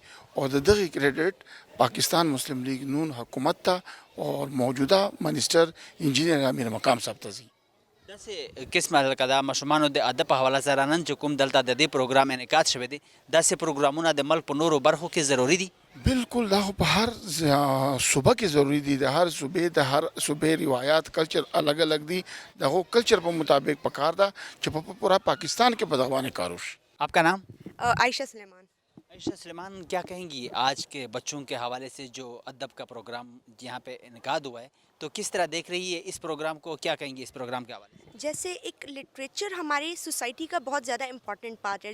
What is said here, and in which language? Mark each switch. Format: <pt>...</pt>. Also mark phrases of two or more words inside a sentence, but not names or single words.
<ps>او د دغې کریډټ پاکستان مسلم لیگ نون حکومت ته او موجوده منسټر انجینیر امیر مقام صاحب ته ځي. داسې قسمه لکه دا ماشومانو د ادب په حواله سره نن چې کوم دلته د دې پروګرام انعقاد شوی دی، داسې پروګرامونه د ملک په نورو برخو کې ضروري دي؟ بالکل دا خو په هر صوبه کې ضروري دي. د هر صوبې روایات کلچر الگ الگ دي. دغه کلچر په مطابق پکار ده چې په پورا پاکستان کې په دغه باندې کار وشي.</ps> <ur>آپ کا نام؟ عائشہ سلیمان. عائشہ سلیمان، کیا کہیں گی آج کے بچوں کے حوالے سے جو ادب کا پروگرام یہاں پہ انعقاد ہوا ہے، تو کس طرح دیکھ رہی ہے اس پروگرام کو؟ کیا کہیں گی اس پروگرام کے حوالے سے؟ جیسے ایک لٹریچر ہماری سوسائٹی کا بہت زیادہ</ur> <en>important part</en> <ur>ہے.</ur>